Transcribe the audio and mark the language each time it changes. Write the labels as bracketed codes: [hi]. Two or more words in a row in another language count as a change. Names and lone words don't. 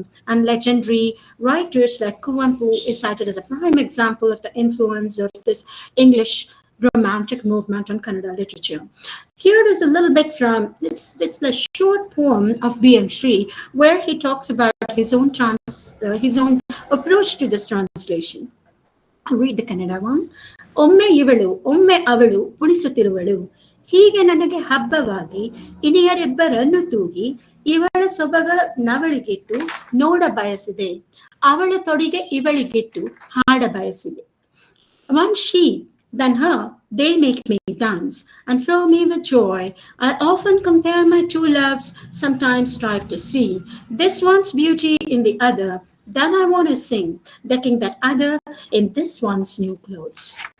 [en] And legendary writers like Kuvempu is cited as a prime example of the influence of this English Romantic movement on Kannada literature. Here is a little bit from, it's the short poem of B.M. Sri, where he talks about his own approach to this translation. I'll read the Kannada one. [kn] ಒಮ್ಮೆ ಇವಳು, ಒಮ್ಮೆ ಅವಳು, ಪುಡಿಸುತ್ತಿರುವಳು. Hige ನನಗೆ ಹಬ್ಬವಾಗಿ ಇನಿಯರಿಬ್ಬರನ್ನು ತೂಗಿ ಇವಳ ಸೊಬಗಳ ನವಳಿಗಿಟ್ಟು ನೋಡ ಬಯಸಿದೆ ಅವಳ ತೊಡಿಗೆ ಇವಳಿಗಿಟ್ಟು ಹಾಡ ಬಯಸಿದೆ. [en] One she, then her, they make me dance and fill me with joy. I often compare my two loves, sometimes strive to see this one's beauty in the other. Then I want to sing, decking that other in this one's new clothes.